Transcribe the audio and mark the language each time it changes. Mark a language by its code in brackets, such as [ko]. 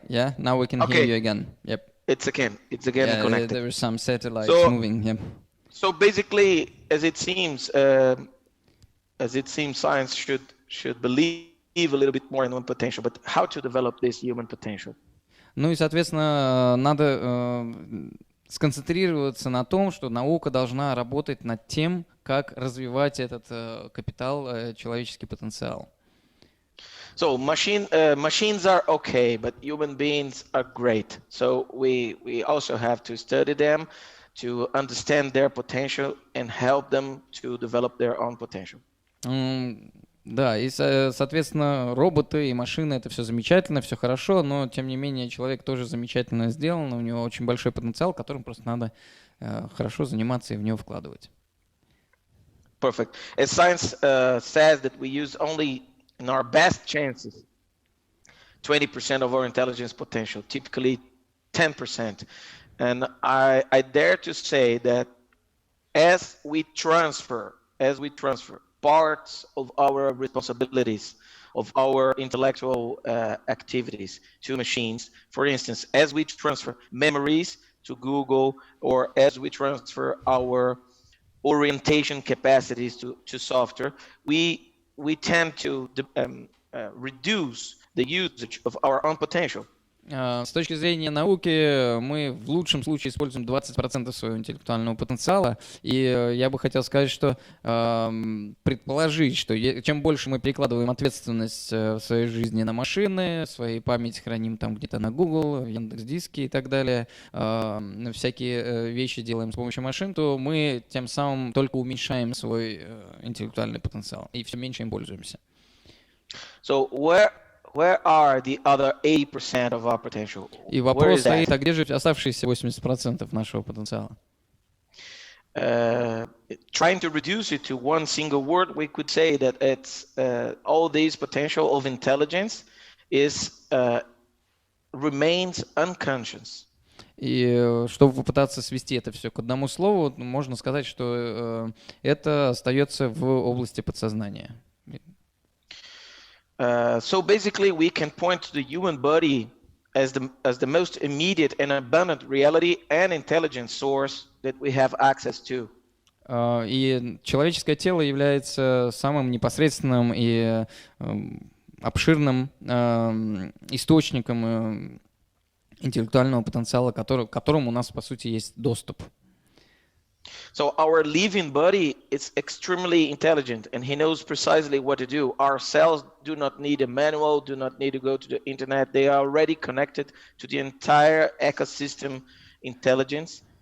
[en] Yeah, now we can hear you again. Yep. It's again connected. There were some satellites moving. Yep. So basically, as it seems, science should believe a little bit more in human potential, but how to develop this human potential? [ru] Ну и, соответственно, надо сконцентрироваться на том, что наука должна работать над тем, как развивать этот капитал, человеческий потенциал. [en] So machines are okay, but human beings are great. So we also have to study them, to understand their potential and help them to develop their own potential. [ru] Да, и, соответственно, роботы и машины — это все замечательно, все хорошо, но, тем не менее, человек тоже замечательно сделан, у него очень большой потенциал, которым просто надо хорошо заниматься и в него вкладывать. [en] Perfect. As science says that we use only in our best chances 20% of our intelligence potential, typically 10%. And I dare to say that as we transfer parts of our responsibilities, of our intellectual activities to machines. For instance, as we transfer memories to Google, or as we transfer our orientation capacities to software, we tend to reduce the usage of our own potential. [ru] С точки зрения науки, мы в лучшем случае используем 20% своего интеллектуального потенциала, и я бы хотел сказать, что предположить, что чем больше мы перекладываем ответственность в своей жизни на машины, своей память храним там где-то на Google, в Яндекс.Диске и так далее, всякие вещи делаем с помощью машин, то мы тем самым только уменьшаем свой интеллектуальный потенциал и все меньше им пользуемся. [en] So where are the other 80% of our potential? [ru] И вопрос стоит, а где же оставшиеся 80% нашего потенциала? [en] trying to reduce it to one single word, we could say that it's all this potential of intelligence is remains unconscious. [ru] И чтобы попытаться свести это все к одному слову, можно сказать, что это остается в области подсознания. [en] So basically, we can point to the human body as the most immediate and abundant reality and intelligence source that we have access to. [ru] И человеческое тело является самым непосредственным и обширным источником интеллектуального потенциала, к которому у нас, по сути, есть доступ. [en] So our living body is extremely intelligent, and he knows precisely what to do. Our cells do not need a manual, do not need to go to the internet. They are already connected to the entire ecosystem intelligence.